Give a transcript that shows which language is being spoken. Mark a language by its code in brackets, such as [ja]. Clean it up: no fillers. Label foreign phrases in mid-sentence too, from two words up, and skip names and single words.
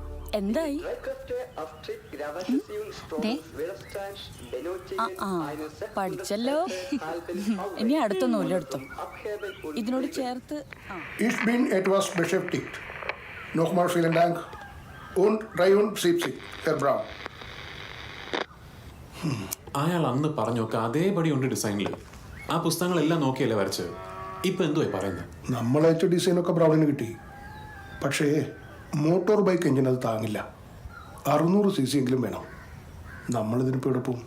[ml] എന്തായി? പഠിച്ചല്ലോ. ഇനി അടുത്ത നൂലെടുത്തു. ഇതിനോട് ചേർത്ത് [de] Ich bin etwas beschäftigt. Nochmal vielen Dank. Und 73, Herr Braun. [ml] അയാൾ അന്ന് പറഞ്ഞൊക്കെ അതേപടി ഉണ്ട് ഡിസൈനിൽ. ആ പുസ്തകങ്ങളെല്ലാം നോക്കിയല്ലേ വരച്ചത്. ഇപ്പൊ എന്തുവായി പറയുന്നത്? നമ്മളയച്ച ഡിസൈനൊക്കെ ബ്രൗണിന് കിട്ടി. പക്ഷേ [en] motor bike engine [ml] അത് താങ്ങില്ല. 600 cc എങ്കിലും വേണം. നമ്മളിതിനിപ്പോൾ ഇവിടെ പോവും.